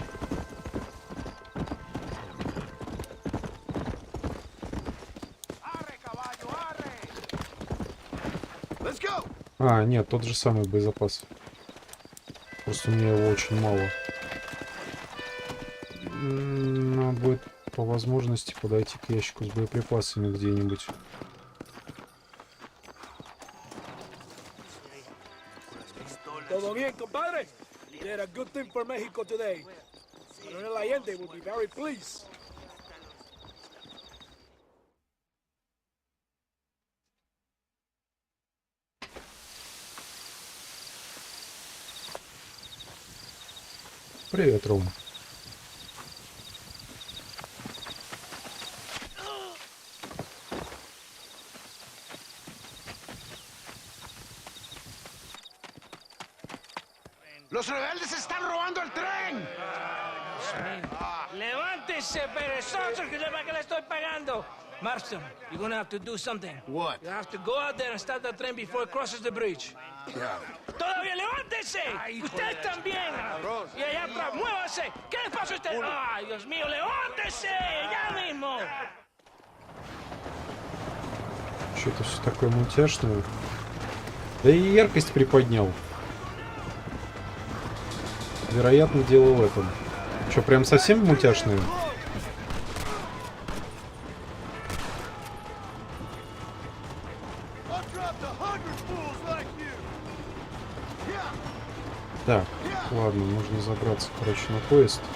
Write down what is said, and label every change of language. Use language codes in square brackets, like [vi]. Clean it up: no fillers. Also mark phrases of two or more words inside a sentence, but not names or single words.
[ru] А, нет, тот же самый боезапас. Просто у меня его очень мало. Надо будет по возможности подойти к ящику с боеприпасами где-нибудь. [es] Todo bien, compadre? [en] You did a good thing for Mexico today. Coronel Allende will be very pleased. [ru] Привет, Ром. [es] ¡Los rebeldes están robando el tren! Levántese, perezosos, que sepa que le estoy pagando. [en] Marston, you're gonna have to do something. What? You have to go out there and stop the train before it crosses the bridge. [es] ¡Todavía levántese! ¡Usted también! Y allá atrás, muévase. ¿Qué le pasa a usted? ¡Ay, Dios mío, levántese! ¡Ya mismo! [ru] Что-то все такое мультяшное. Да и яркость приподнял. Вероятно, дело в этом. Что, прям совсем мультяшное? Так, ладно, нужно забраться, короче, на поезд.